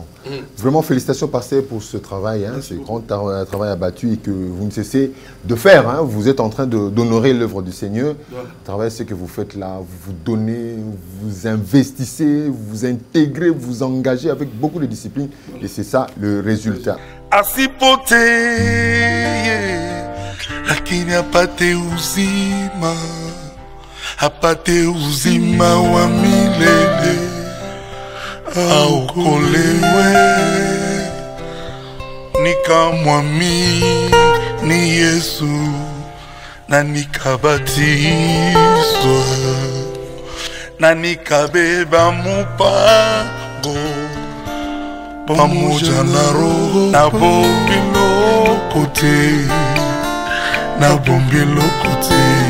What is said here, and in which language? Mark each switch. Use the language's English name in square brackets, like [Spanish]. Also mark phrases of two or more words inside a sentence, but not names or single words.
[French] Vraiment, félicitations, pasteur, pour ce travail, hein, ce grand travail abattu et que vous ne cessez de faire. Hein. Vous êtes en train d'honorer l'œuvre du Seigneur. Voilà. Le travail, ce que vous faites là, vous vous donnez, vous investissez, vous intégrez, vous engagez avec beaucoup de discipline. Voilà. Et c'est ça le résultat. [Swahili] Asipote lakini apate uzima wa milele aokolewe nikamwamini Yesu na nikabatizwa na nikabeba mupango pamoja na Roho na bombi lokote na bombi lokote